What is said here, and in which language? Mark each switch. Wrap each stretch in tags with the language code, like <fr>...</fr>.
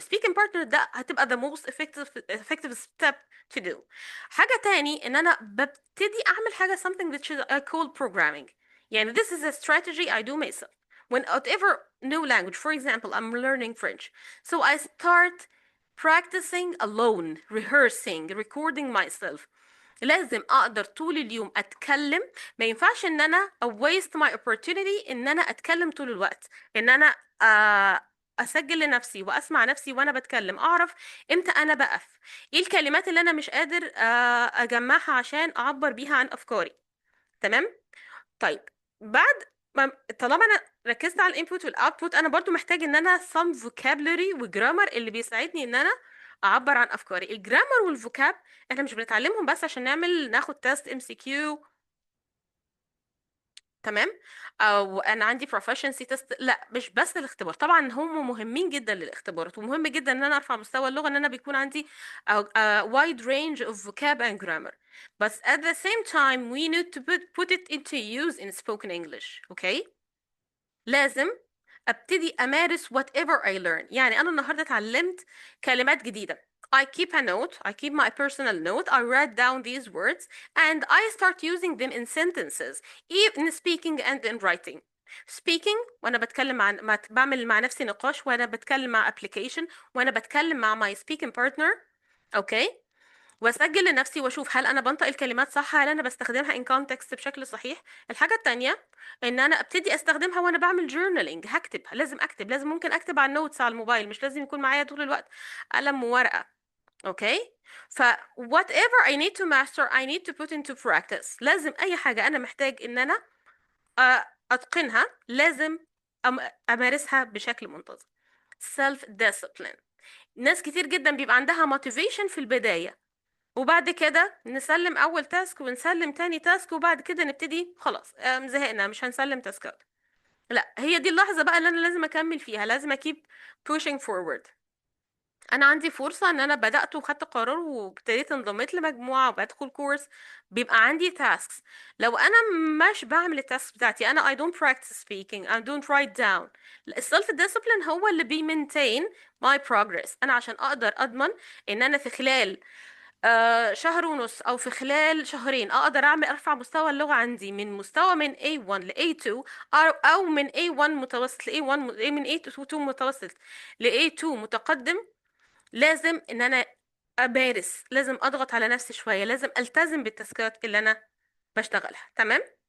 <en>Speaking partner</en> <ar>ده هتبقى</ar> <en>the most effective step to do.</en> <ar>حاجة تاني ان انا ببتدي اعمل حاجة</ar> <en>something which is I call programming. يعني this is a strategy I do myself. Whenever new language, for example, I'm learning French. So I start practicing alone, rehearsing, recording myself.</en> <ar>لازم اقدر طول اليوم اتكلم. ما ينفعش ان انا</ar> <en>waste my opportunity</en> <ar>ان انا اتكلم طول الوقت. ان انا اسجل لنفسي واسمع نفسي وانا بتكلم، اعرف امتى انا بقف، ايه الكلمات اللي انا مش قادر اجمعها عشان اعبر بيها عن افكاري. تمام. طيب بعد ما طالما انا ركزت على الانبوت والاوتبوت، انا برضو محتاج ان انا</ar> <en>some vocabulary</en> <ar>وجرامر اللي بيساعدني ان انا اعبر عن افكاري. الجرامر والفوكاب احنا مش بنتعلمهم بس عشان ناخد تيست MCQ. تمام. او انا عندي proficiency test. لا، مش بس الاختبار. طبعا هم مهمين جدا للاختبارات، ومهم جدا ان انا ارفع مستوى اللغة، ان انا بيكون عندي</ar> <en>a wide range of vocab and grammar. But at the same time we need to put it into use in spoken English. Okay.</en> <ar>لازم ابتدي امارس</ar> <en>whatever I learn.</en> <ar>يعني انا النهارده اتعلمت كلمات جديده.</ar> <en>I keep a note. I keep my personal note. I write down these words and I start using them in sentences, in speaking and in writing.</en> <ar>Speaking وانا بتكلم بعمل مع نفسي نقاش، وانا بتكلم مع application، وانا بتكلم مع</ar> <en>my speaking partner.</en> <ar>اوكي. واسجل لنفسي واشوف هل انا بنطق الكلمات صح، هل انا بستخدمها</ar> <en>in context</en> <ar>بشكل صحيح. الحاجه التانية ان انا ابتدي استخدمها وانا بعمل journaling. هكتب، لازم اكتب، لازم ممكن اكتب على النوتس على الموبايل، مش لازم يكون معايا طول الوقت قلم وورقه. اوكي.</ar> <en>ف whatever I need to master I need to put into practice.</en> <ar>لازم اي حاجه انا محتاج ان انا اتقنها لازم امارسها بشكل منتظم. self discipline. ناس كتير جدا بيبقى عندها motivation في البدايه، وبعد كده نسلم اول تاسك ونسلم تاني تاسك، وبعد كده نبتدي خلاص زهقنا مش هنسلم تاسكات. لا، هي دي اللحظة بقى اللي انا لازم اكمل فيها، لازم</ar> <en>keep pushing forward.</en> <ar>انا عندي فرصة ان انا بدأت وخدت قرار وابتديت انضميت لمجموعة وبدخل كورس، بيبقى عندي tasks. لو انا مش بعمل التاسك بتاعتي، انا</ar> <en>I don't practice speaking, I don't write down.</en> <ar>السلف discipline هو اللي بيمنتين</ar> <en>my progress.</en> <ar>انا عشان اقدر اضمن ان انا في خلال شهر ونص او في خلال شهرين اقدر ارفع مستوى اللغة عندي من A1 ل A2، او من A1 متوسط ل A1، من A2 متوسط ل A2 متقدم، لازم ان انا امارس، لازم اضغط على نفسي شوية، لازم التزم بالتاسكات اللي انا بشتغلها. تمام.</ar>